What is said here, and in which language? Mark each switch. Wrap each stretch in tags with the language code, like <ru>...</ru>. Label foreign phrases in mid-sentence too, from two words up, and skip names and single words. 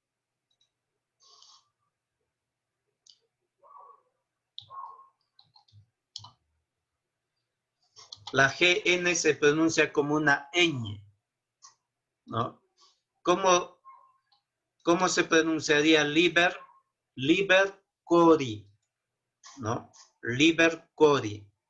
<es>La GN se pronuncia como una ñ, ¿no? ¿Cómo se pronunciaría liber?</es> <la>Liber cori,</la> <es>¿no?</es> <la>Liber cori.</la>